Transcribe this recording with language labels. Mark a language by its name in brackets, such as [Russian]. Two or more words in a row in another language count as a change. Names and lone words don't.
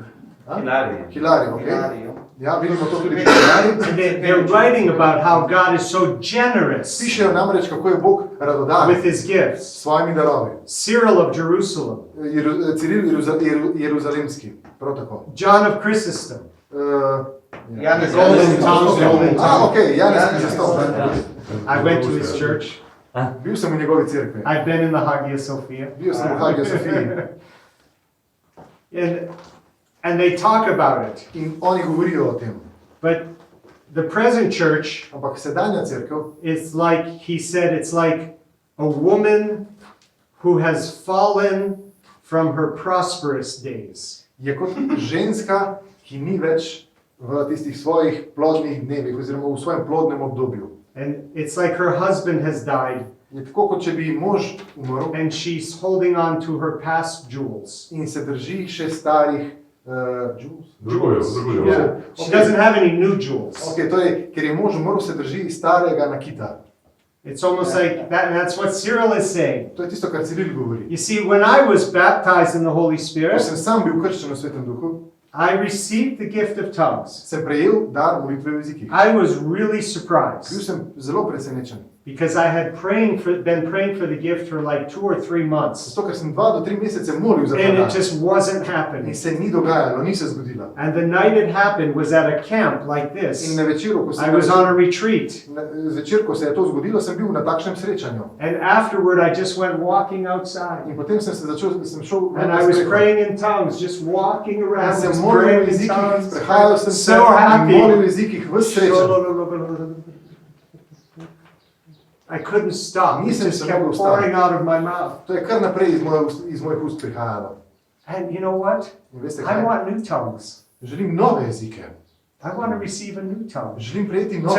[Slovenian] Hilarij, okay? Ja, vidimo to tudi pri Hilarij. [English] And they're writing about how God is so generous [Slovenian] Pišejo namreč, kako je Bog [English] with [Slovenian] radodaren [English] his gifts. [Slovenian] s svojimi darovi. [English] Cyril of Jerusalem, [Slovenian] Ciril Jeruzalemski, prav tako. [English] John of Chrysostom, [Slovenian] Janez [English] Golden Tongues, Golden Tongues. [Slovenian] Ok, Janez Kristov. [English] I went to his church. [Slovenian] Bil sem v njegovi cerkvi. [English] I've been in the Hagia Sophia. [Slovenian] Bil sem v Hagiji Sofiji. [English] And they talk about it. [Slovenian] In oni govorijo o tem. [English] But the present church, [Slovenian] Ampak sedanja cerkev [English] it's like, he said, it's like a woman who has fallen from her prosperous days. [Slovenian] je kot ženska, ki ni več v tistih svojih plodnih dnevih oziroma v svojem plodnem obdobju. [English] And it's like her husband has died [Slovenian] Je tako, kot če bi mož umrl [English] and she's holding on to her past jewels. [Slovenian] in se drži še starih jewels. Drugo. [English] Yeah. She doesn't have any new jewels. [Slovenian] Okay, torej, ker je mož umrl, se drži starega nakita. [English] It's almost like that, and that's what Cyril is saying. [Slovenian] To je tisto, kar Ciril govori. [English] You see, when I was baptized in the Holy [Slovenian] Ko [English] Spirit, [Slovenian] sem sam bil krščen v Svetem Duhu, [English] I received the gift of tongues. [Slovenian] sem prejel dar molitve v jezikih. [English] I was really [Slovenian] Bil [English] surprised [Slovenian] sem zelo presenečen. [English] because I had been praying for the gift for like 2 or 3 months, [Slovenian] Zato, ker sem 2 do 3 mesece molil za ta [English] and it [Slovenian] dar. [English] just wasn't [Slovenian] In [English] happening. [Slovenian] se ni dogajalo, ni se zgodilo. [English] And the night it happened was at a camp like [Slovenian] In [English] this. [Slovenian] na večeru, ko [English] I [Slovenian] sem [English] was on a retreat, [Slovenian] zvečer, ko se je to zgodilo, sem bil na takšnem srečanju. [English] and afterward I just went walking outside. [Slovenian] In potem sem šel [English] And I was praying in tongues, just walking [Slovenian] In [English] around, [Slovenian] sem [English] just [Slovenian] molil v [English] praying in [Slovenian] jezikih, [English] tongues. [Slovenian] prehajal sem se [English] So [Slovenian] in [English] happy. [Slovenian] molil v jezikih v srečanju. [English] I couldn't stop. It [Slovenian] Nisem [English] just [Slovenian] se [English] kept [Slovenian] mogel [English] pouring [Slovenian] ustaviti. [English] out of my mouth. [Slovenian] To je kar naprej iz mojih ust prihajalo. [English] And you know what? [Slovenian] In veste [English] I [Slovenian] kaj? [English] want new tongues. [Slovenian] Želim nove jezike. [English] I want to receive a new tongue. [Slovenian] Želim prejeti nove